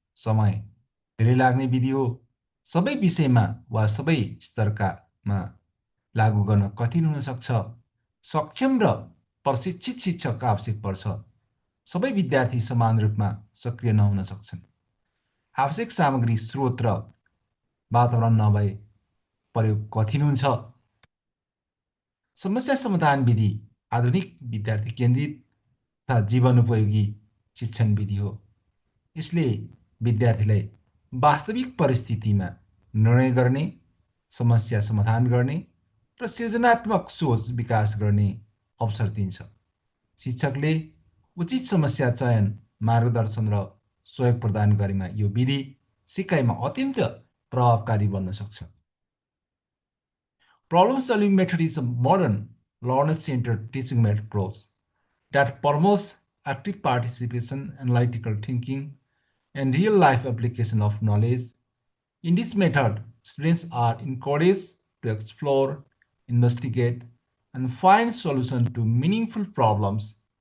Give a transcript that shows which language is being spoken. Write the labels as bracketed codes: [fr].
[ne] समय धेरै लाग्ने विधि हो। सबै विषयमा वा सबै स्तरकामा लागू गर्न कठिन हुन सक्छ। सक्षम र प्रशिक्षित शिक्षक आवश्यक पर्छ। सबै विद्यार्थी समान रूपमा सक्रिय नहुन सक्छन्। आवश्यक सामग्री, स्रोत र वातावरण नभए प्रयोग कठिन हुन्छ। समस्या समाधान विधि आधुनिक विद्यार्थी केन्द्रित तथा जीवनोपयोगी शिक्षण विधि हो। यसले विद्यार्थीलाई वास्तविक परिस्थितिमा निर्णय गर्ने, समस्या समाधान गर्ने र सृजनात्मक सोच विकास गर्ने अवसर दिन्छ। शिक्षकले उचित समस्या चयन, मार्गदर्शन र सहयोग प्रदान गरेमा यो विधि सिकाइमा अत्यन्त प्रभावकारी बन्न सक्छ। [en] Problem solving method is a modern learner-centered teaching approach that promotes active participation, analytical thinking, and real-life application of knowledge. In this method, students are encouraged to explore, investigate, and find solutions to meaningful problems.